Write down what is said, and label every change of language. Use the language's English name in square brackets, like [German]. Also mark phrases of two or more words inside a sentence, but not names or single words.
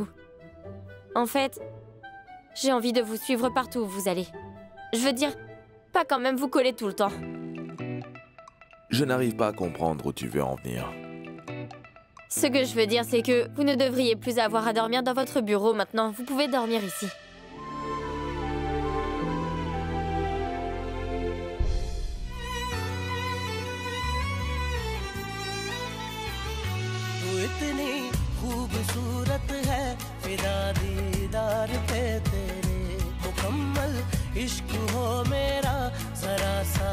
[French] En fait, j'ai envie de vous suivre partout où vous allez. Je veux dire, pas quand même vous coller tout le temps. Je n'arrive pas à comprendre où tu veux en venir. Ce que je veux dire, c'est que vous ne devriez plus avoir à dormir dans votre bureau maintenant. Vous pouvez dormir ici. [Hindi] इतनी खूबसूरत है फिदा दीदार पे तेरे मुकम्मल इश्क हो मेरा जरा सा